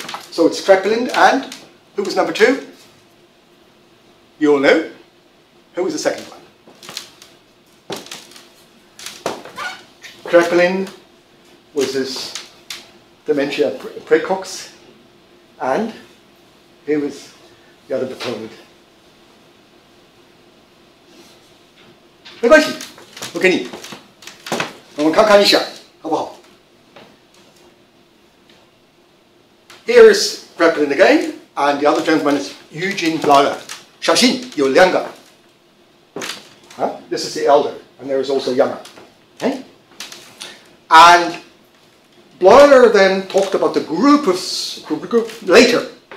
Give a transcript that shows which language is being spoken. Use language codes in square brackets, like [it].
[en] So it's Kraepelin, and who was number two? You all know. Who was the second one? Kraepelin was this dementia praecox, and who was the other proponent? [zh] 没关系，我给你，我们看看一下，好不好？ [en] Here is Kraepelin again, and the other gentleman is Eugene Bleuler. [zh] 小心，有两个。 [en] This is the elder, and there is also younger. Okay? And Bleuler then talked about the group later.